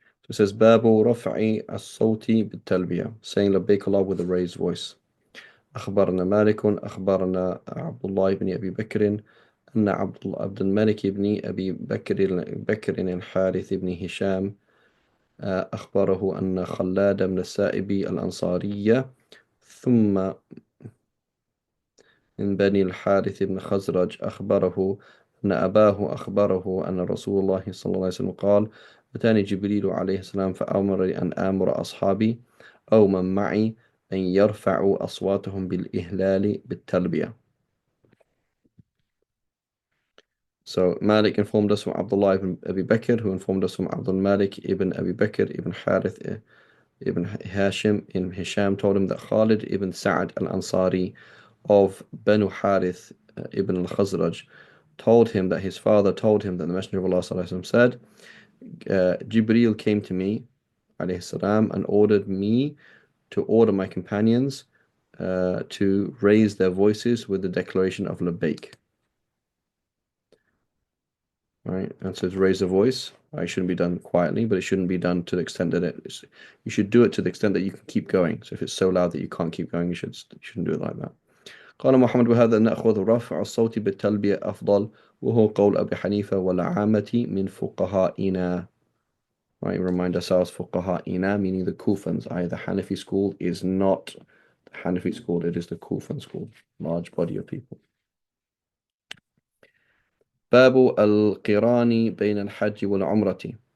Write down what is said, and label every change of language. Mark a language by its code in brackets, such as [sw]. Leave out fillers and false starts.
[en] So it says [ar] باب رفع الصوت بالتلبية, [en] saying [ar] لبيك الله [en] with a raised voice. [ar] أخبرنا مالك أخبرنا عبد الله بن أبي بكر أن عبد الملك بن أبي بكر الحارث بن هشام أخبره أن خلاد بن السائب الأنصاري ثم من بني الحارث بن خزرج أخبره أن أباه أخبره أن رسول الله صلى الله عليه وسلم قال: أتاني جبريل عليه السلام فأمرني أن آمر أصحابي أو من معي أن يرفعوا أصواتهم بالإهلال بالتلبية. [en] So Malik informed us from Abdullah ibn Abi Bakr, who informed us from Abdul Malik ibn Abi Bakr ibn Harith ibn Hashim in Hisham told him that Khalid ibn Sa'ad al-Ansari of Banu Harith ibn al-Khazraj told him that his father told him that the Messenger of Allah sallallahu alaihi wasallam said, Jibreel came to me alayhi salam and ordered me to order my companions to raise their voices with the declaration of Labbaik. Right, and so to raise the voice, it shouldn't be done quietly, but it shouldn't be done to the extent that you should do it to the extent that you can keep going. So if it's so loud that you can't keep going, you shouldn't do it like that. [ar] قال محمد وهذا نأخذ رفع الصوت بالتلبية أفضل وهو قول أبي حنيفة والعامة من فقهائنا. [en] Right, remind ourselves فقهائنا meaning the Kufans. The Hanafi school is not the Hanafi school, it is the Kufan school, large body of people. [ar] باب القران بين الحج والعمرة.